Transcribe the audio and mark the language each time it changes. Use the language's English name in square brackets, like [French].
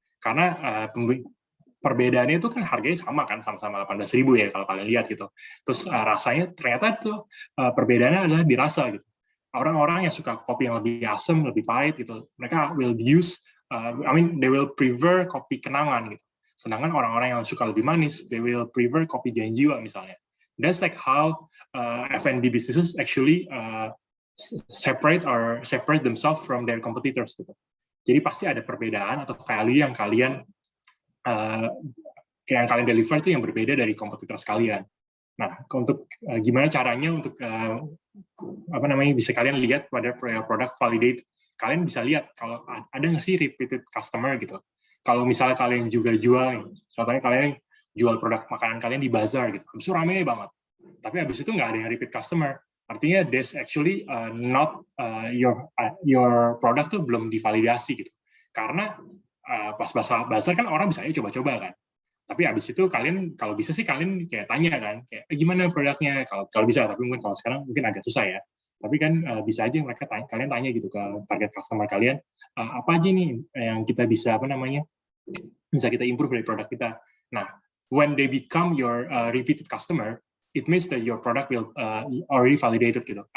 [Indonesian] Karena perbedaannya itu kan harganya sama-sama 18.000 ya kalau kalian lihat gitu. Terus rasanya ternyata tuh perbedaannya adalah di rasa gitu. Orang-orang yang suka kopi yang lebih asam, lebih pahit gitu, mereka will use, [English] they will prefer [Indonesian] kopi kenangan gitu. Sedangkan orang-orang yang suka lebih manis, [English] they will prefer [Indonesian] kopi jalan jiwa misalnya. [English] That's like how F&B businesses actually separate themselves from their competitors gitu. [Indonesian] Jadi pasti ada perbedaan atau value yang kalian deliver itu yang berbeda dari kompetitor kalian. Nah, untuk gimana caranya untuk bisa kalian lihat pada produk validate, kalian bisa lihat kalau ada nggak sih repeated customer gitu. Kalau misalnya kalian juga jual, contohnya kalian jual produk makanan kalian di bazar gitu, habis itu rame banget, tapi habis itu nggak ada yang repeat customer, artinya [English] there's actually not your product [Indonesian] tuh belum divalidasi gitu. Karena pas bazar kan orang bisa coba-coba kan. Tapi abis itu kalian, kalau bisa sih kalian kayak tanya kan, kayak gimana produknya, kalau bisa, tapi mungkin kalau sekarang mungkin agak susah ya. Tapi kan bisa aja kalian tanya gitu ke target customer kalian, apa aja nih yang kita bisa bisa kita improve dari produk kita. [English] Nah, when they become your repeated customer, it means that your product will already validated gitu.